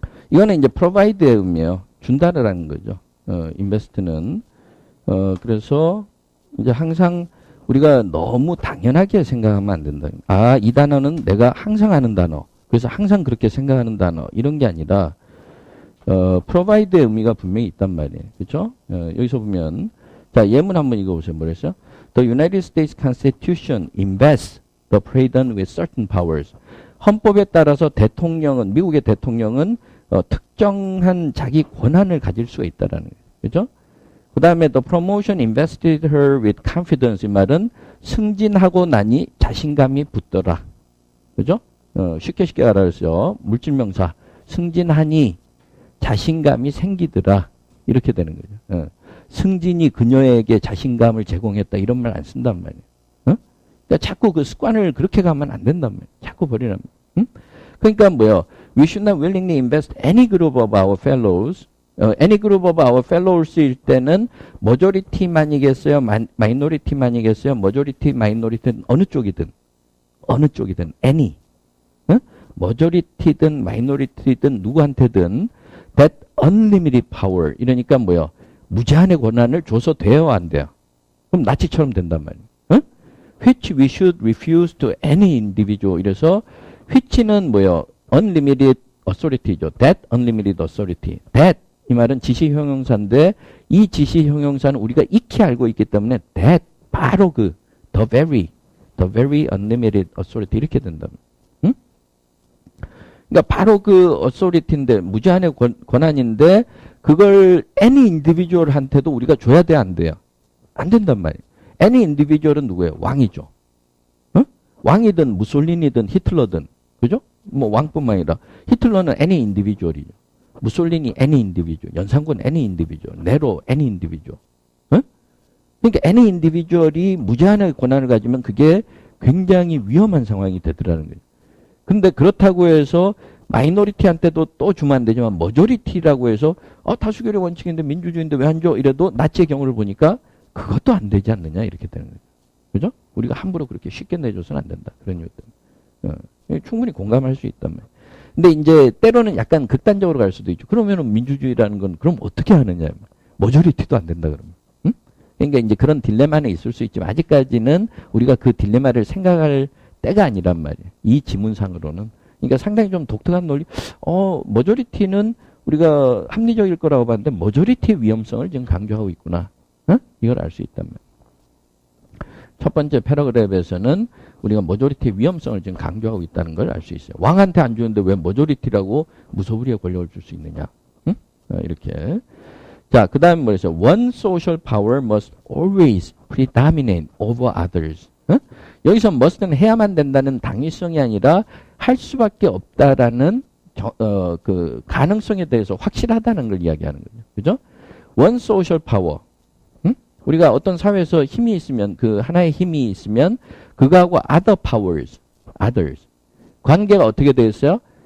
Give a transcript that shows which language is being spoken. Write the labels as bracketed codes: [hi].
[ko] 이거는 이제 provide의 의미예요. 준다라는 거죠. invest는 그래서 이제 항상 우리가 너무 당연하게 생각하면 안 된다. 아, 이 단어는 내가 항상 하는 단어. 그래서 항상 그렇게 생각하는 단어. 이런 게 아니라 provide의 의미가 분명히 있단 말이에요. 그렇죠? 여기서 보면 자, 예문 한번 읽어보세요. 뭐랬어요? [en] The United States Constitution invests the president with certain powers. [ko] 헌법에 따라서 대통령은 미국의 대통령은 특정한 자기 권한을 가질 수가 있다라는 거예요. 그렇죠? 그 다음에 [en] the promotion invested her with confidence [ko] 이 말은 승진하고 나니 자신감이 붙더라. 그죠? 쉽게 알아서 물질명사 승진하니 자신감이 생기더라. 이렇게 되는 거죠. 승진이 그녀에게 자신감을 제공했다. 이런 말 안 쓴단 말이에요. 그러니까 자꾸 그 습관을 그렇게 가면 안 된단 말이에요. 자꾸 버리란 말이에요. 그러니까 뭐요? [en] We should not willingly invest any group of our fellows. any group of our fellows일 때는 majority만이겠어요? [ko] minority만이겠어요? majority, minority는 어느 쪽이든 any. majority든 minority든 누구한테든 [en] that unlimited power. [ko] 이러니까 뭐요? 무제한의 권한을 줘서 돼요, 안 돼요? 그럼 나치처럼 된단 말이에요. [en] which we should refuse to any individual. [ko] 이래서 which는 뭐요? [en] unlimited authority죠. that unlimited authority. [ko] that 이 말은 지시 형용사인데 이 지시 형용사는 우리가 익히 알고 있기 때문에 that 바로 그 [en] the very unlimited authority [ko] 이렇게 된다. 응? 그러니까 바로 그 authority인데 무제한의 권한인데 그걸 any individual한테도 우리가 줘야 돼, 안 돼요? 안 된단 말이에요. any individual은 누구예요? 왕이죠. 응? 왕이든 무솔리니든 히틀러든 그죠? 뭐 왕뿐만 아니라 히틀러는 any individual이죠. 무솔리니 any individual, 연산군 any individual, 네로 any individual. 응? 그러니까 any individual이 무제한의 권한을 가지면 그게 굉장히 위험한 상황이 되더라는 거예요. 근데 그렇다고 해서 마이너리티한테도 또 주면 안 되지만 머저리티라고 해서 다수결의 원칙인데 민주주의인데 왜 안 줘? 이래도 나치의 경우를 보니까 그것도 안 되지 않느냐 이렇게 되는 거죠. 그죠? 우리가 함부로 그렇게 쉽게 내줘서는 안 된다. 그런 이유 때문에. 충분히 공감할 수 있단 말이에요. 근데 이제 때로는 약간 극단적으로 갈 수도 있죠. 그러면은 민주주의라는 건 그럼 어떻게 하느냐. 머저리티도 안 된다 그러면. 응? 그러니까 이제 그런 딜레마는 있을 수 있지만 아직까지는 우리가 그 딜레마를 생각할 때가 아니란 말이에요. 이 지문상으로는. 그러니까 상당히 좀 독특한 논리. 머저리티는 우리가 합리적일 거라고 봤는데 머저리티의 위험성을 지금 강조하고 있구나. 이걸 알 수 있단 말이에요. 첫 번째 패러그래프에서는 우리가 머저리티의 위험성을 지금 강조하고 있다는 걸 알 수 있어요. 왕한테 안 주는데 왜 머저리티라고 무소불위의 권력을 줄 수 있느냐. 이렇게. 자, 그 다음에 뭐랬어요? [en] One social power must always predominate over others. [ko] 여기서 must는 해야만 된다는 당위성이 아니라 할 수밖에 없다라는 그 가능성에 대해서 확실하다는 걸 이야기하는 거죠. 그죠? [en] One social power. [ko] 우리가 어떤 사회에서 힘이 있으면 그 하나의 힘이 있으면 그거하고 other powers, others 관계가 어떻게 되어 있어요?